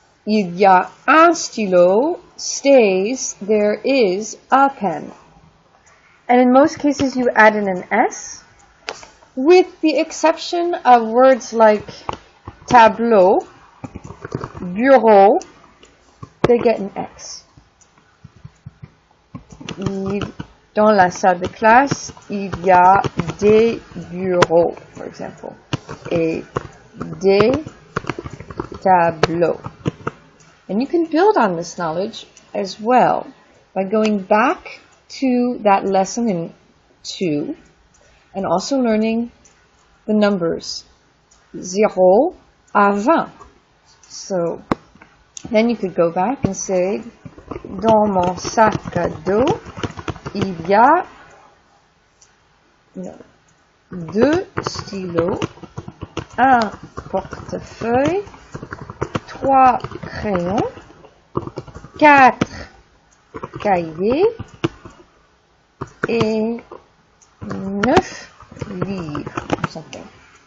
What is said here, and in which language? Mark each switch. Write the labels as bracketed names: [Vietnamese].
[French] Il y a un stylo [English] stays there is a pen. And in most cases you add in an S, with the exception of words like tableau, bureau, they get an X. [French] Dans la salle de classe, il y a des bureaux, [English] for example, [French] et des tableaux. [English] And you can build on this knowledge as well by going back to that lesson in 2 and also learning the numbers 0 à 20. So then you could go back and say, [French] dans mon sac à dos, il y a 2 stylos, un portefeuille, 3 crayons, 4 cahiers et 9 livres [English] or something.